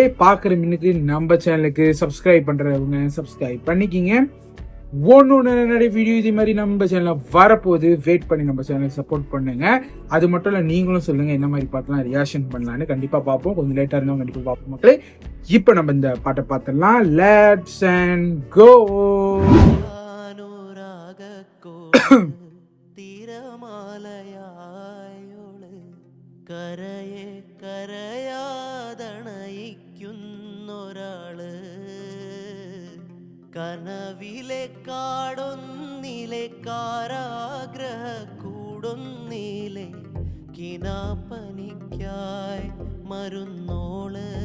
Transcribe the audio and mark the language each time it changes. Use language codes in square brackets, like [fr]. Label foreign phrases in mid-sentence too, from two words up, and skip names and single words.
[ta] பார்க்குற மின்னுக்கு நம்ம சேனலுக்கு சப்ஸ்கிரைப் பண்றவங்க சப்ஸ்கிரைப் பண்ணிக்கிங்க. ஒன்று நிறைய வீடியோ இது மாதிரி நம்ம சேனலில் வரப்போகுது. வெயிட் பண்ணி நம்ம சேனலை சப்போர்ட் பண்ணுங்க. அது மட்டும் இல்லை, நீங்களும் சொல்லுங்க என்ன மாதிரி பாட்டெல்லாம் ரியாக்ஷன் பண்ணலான்னு. கண்டிப்பாக பார்ப்போம். கொஞ்சம் லேட்டாக இருந்தாலும் கண்டிப்பாக பார்ப்போம் மக்களே. இப்போ நம்ம இந்த பாட்டை பார்த்துடலாம். [en] let's and go. [ml] കരയെ കരയാതണയിക്കുന്നൊരാള് കനവിലെ കാടൊന്നിലെ കാരാഗ്രഹ കൂടൊന്നിലെ കിനാപ്പനിക്കായി മരുന്നോള്